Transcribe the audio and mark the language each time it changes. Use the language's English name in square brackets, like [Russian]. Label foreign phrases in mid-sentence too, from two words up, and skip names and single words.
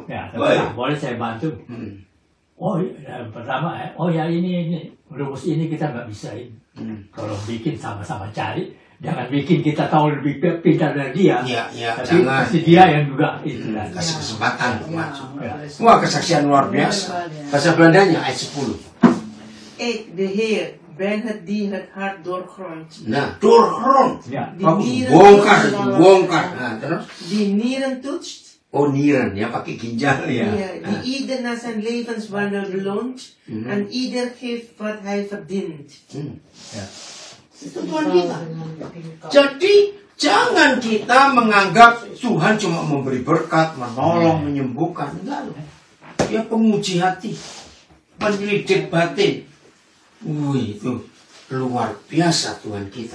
[Indonesian] Ya, tapi boleh saya bantu? Oh, yang pertama, oh ya ini rumus ini kita nggak bisa ini. Kalau bikin sama-sama cari, jangan bikin kita tahu lebih pintar dari dia. Iya, tapi jangan. kasih dia yang juga itu. Kasih kesempatan untuk maju. Wah, kesaksian luar biasa. Bahasa Belandanya ayat 10. [Dutch] Ik, de Heer, ben het die het hart doorgrondt. [Indonesian] Nah, doorgrond. Ya. Bagus, bongkar. Nah, terus? [Dutch] Die nieren toetst. [Indonesian] Oh, nieren, ya pakai ginjal ya. [Dutch] Die ieder naar zijn levenswandel beloont. En ieder geeft wat hij verdient. [Indonesian] Ya. Itu Tuhan kita. Jadi jangan kita menganggap Tuhan cuma memberi berkat, menolong, menyembuhkan. Enggak loh. Dia penguji hati, penyelidik batin. Wih, itu luar biasa Tuhan kita.